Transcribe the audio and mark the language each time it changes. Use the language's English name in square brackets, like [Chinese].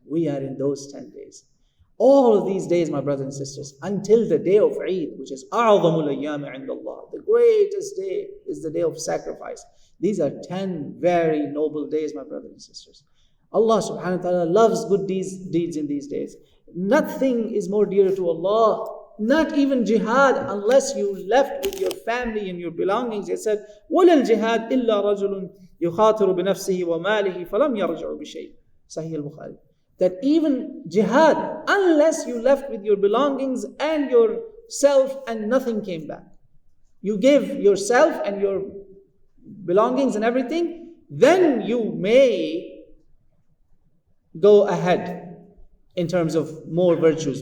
[English] We are in those 10 days. All of these days, my brothers and sisters, until the day of Eid, which is [Arabic] أَعْظَمُ الْأَيَّامِ عِنْدَ اللَّهِ, [English] the greatest day is the day of sacrifice. These are 10 very noble days, my brothers and sisters. Allah subhanahu wa ta'ala loves good deeds in these days. Nothing is more dear to Allah, not even jihad, unless you left with your family and your belongings. It said, [Arabic] وَلَا الْجِهَادِ إِلَّا رَجُلٌ يُخَاطِرُ بِنَفْسِهِ وَمَالِهِ فَلَمْ يَرْجَعُ بِشَيْءٍ. [English] Sahih al-Bukhari. That even jihad, unless you left with your belongings and yourself and nothing came back. You give yourself and your belongings and everything, then you may go ahead in terms of more virtues.